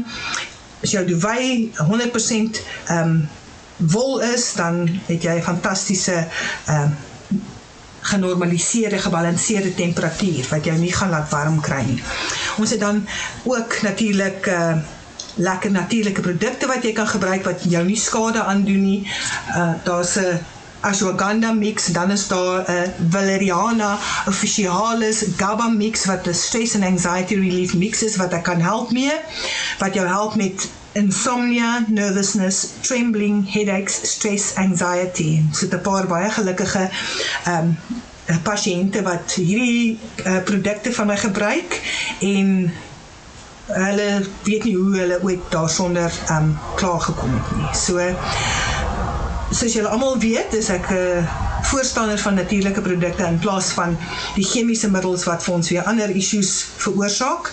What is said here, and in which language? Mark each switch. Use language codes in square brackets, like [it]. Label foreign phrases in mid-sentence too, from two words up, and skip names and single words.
[af] As jou duvet 100% wol is, dan het jy 'n fantastiese genormaliseerde, gebalanseerde temperatuur, wat jou nie gaan laat warm kry nie. Ons het dan ook natuurlik lekker natuurlike produkte wat jy kan gebruik, wat jou nie skade aandoen nie. Daar's 'n ashwagandha mix, dan is daar 'n valeriana officinalis GABA mix, wat 'n [en] stress and anxiety relief mix [af] is, wat ek kan help mee, wat jou help met [en] insomnia, nervousness, trembling, headaches, stress, anxiety. [af] So 'n paar baie gelukkige pasiënte wat hierdie produkte van my gebruik, en hulle weet nie hoe hulle ooit daarsonder klaargekom het nie. So, soos julle almal weet, is ek voorstander van natuurlike produkte in plaas van die chemiese middels wat vir ons weer ander issues veroorsaak.